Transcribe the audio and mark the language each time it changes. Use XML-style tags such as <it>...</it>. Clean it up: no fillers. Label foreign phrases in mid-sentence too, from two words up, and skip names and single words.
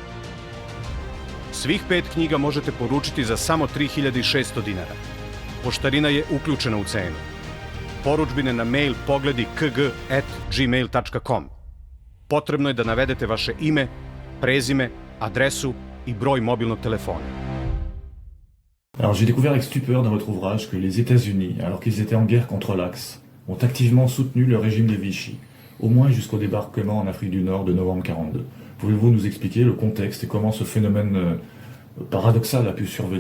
<sr>Svih 5 knjiga možete poručiti za samo 3.600 dinara. Poštarina je uključena u cenu. Poručbine na mail pogledi kg@gmail.com. Potrebno je da navedete vaše ime, prezime, adresu i broj mobilnog telefona.</sr> <fr>Alors j'ai découvert avec stupeur dans votre ouvrage que les États-Unis, alors qu'ils étaient en guerre contre l'Axe, ont activement soutenu le régime de Vichy, au moins jusqu'au débarquement en Afrique du Nord de novembre 1942. Pouvez-vous nous expliquer le contexte et comment ce phénomène paradoxal a pu survenir?</fr>